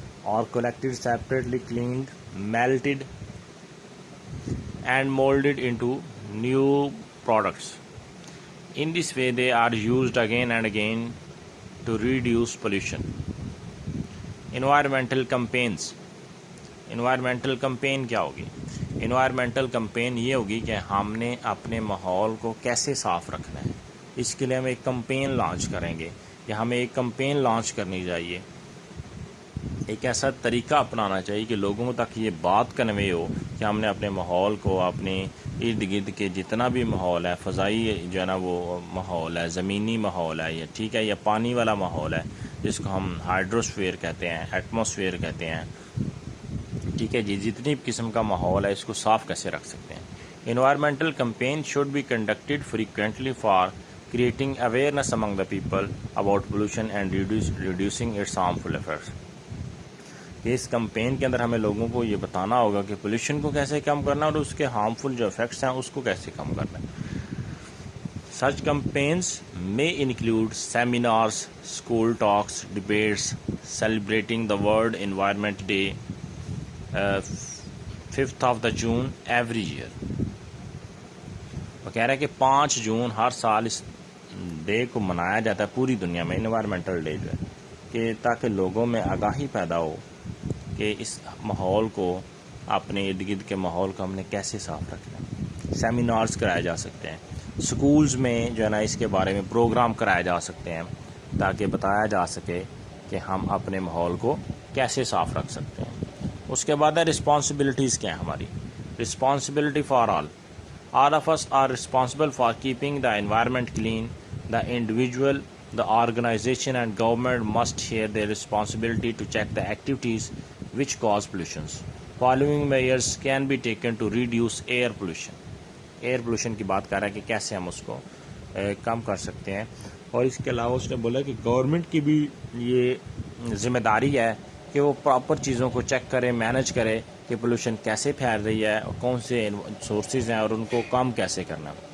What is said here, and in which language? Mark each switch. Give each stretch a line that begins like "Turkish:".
English: are collected separately, cleaned, melted and molded into new products. In this way, they are used again and again to reduce pollution. Environmental campaigns.
Urdu: Environmental campaign کیا ہوگی؟ Environmental campaign یہ ہوگی کہ ہم نے اپنے ماحول کو کیسے صاف رکھنا ہے. اس کے لیے ہم ایک کمپین لانچ کریں گے، یا ہمیں ایک کمپین لانچ کرنی چاہیے، ایک ایسا طریقہ اپنانا چاہیے کہ لوگوں تک یہ بات کنوے ہو کہ ہم نے اپنے ماحول کو، اپنے ارد گرد کے جتنا بھی ماحول ہے، فضائی جو ہے نا وہ ماحول ہے، زمینی ماحول ہے، یا ٹھیک ہے، یا پانی والا ماحول ہے جس کو ہم ہائیڈروسفیئر کہتے ہیں، ایٹماسفیئر کہتے ہیں، ٹھیک ہے جی، جتنی قسم کا ماحول ہے اس کو صاف کیسے رکھ سکتے ہیں.
English: Environmental campaign should be conducted frequently for creating awareness among the people about pollution and reducing its harmful effects.
Urdu: اس campaign کے اندر ہمیں لوگوں کو یہ بتانا ہوگا کہ پولوشن کو کیسے کم کرنا اور اس کے ہارمفل جو افیکٹس ہیں اس کو کیسے کم کرنا ہے.
English: Such campaigns may include seminars, school talks, debates, celebrating the World Environment Day, 5th of the June every year.
Urdu: وہ کہہ رہے ہیں کہ 5 جون ہر سال اس ڈے کو منایا جاتا ہے پوری دنیا میں، انوائرمنٹل ڈے جو ہے، کہ تاکہ لوگوں میں آگاہی پیدا ہو کہ اس ماحول کو، اپنے ارد گرد کے ماحول کو ہم نے کیسے صاف رکھنا ہے. سیمینارز کرائے جا سکتے ہیں، سکولز میں جو ہے نا اس کے بارے میں پروگرام کرائے جا سکتے ہیں تاکہ بتایا جا سکے کہ ہم اپنے ماحول کو کیسے صاف رکھ سکتے ہیں. اس کے بعد ہے رسپانسبلٹیز کیا ہیں ہماری.
English: Responsibility for all of us are responsible for keeping the environment clean. The individual, the organization and government must share their responsibility to check the activities which cause pollutions. Following measures can be taken to reduce air pollution.
Urdu: Air pollution کی بات کر رہا ہے کہ کیسے ہم اس کو کم کر سکتے ہیں. اور اس کے علاوہ اس نے بولا کہ گورنمنٹ کی بھی یہ ذمہ داری ہے کہ وہ پراپر چیزوں کو چیک کرے، مینج کرے کہ پولوشن کیسے پھیل رہی ہے اور کون سے سورسز ہیں اور ان کو کم کیسے کرنا.